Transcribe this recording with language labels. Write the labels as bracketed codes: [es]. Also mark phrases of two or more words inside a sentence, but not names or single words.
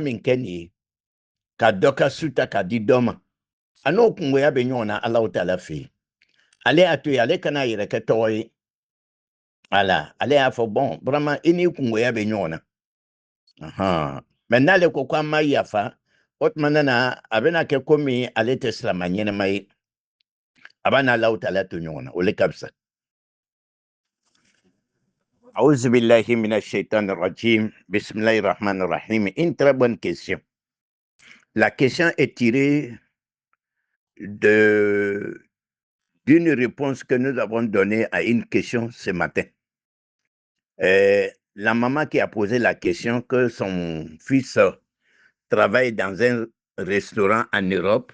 [bm] min kɛ nin ye ka dɔ ka su ta k'a di dɔ ma a n'o kungoya bɛ ɲɔgɔn na Alahu Taala fɛ yen ale y'a to yen ale kana yɛrɛ kɛ tɔgɔ ye ala ale y'a fɔ [fr] bon vraiment [bm] i n'i kungoya bɛ ɲɔgɔn na mais n'ale ko k'an ma yafa o tuma na a bɛna kɛ komi ale tɛ silamɛ ɲɛnɛma ye a b'a n'Alahu Taala to ɲɔgɔn na o le ka fisa [ar] أعوذ بالله من الشيطان الرجيم. بسم الله الرحمن الرحيم. [fr] Une très bonne question. La question est tirée d'une réponse que nous avons donnée à une question ce matin. La maman qui a posé la question que son fils travaille dans un restaurant en Europe.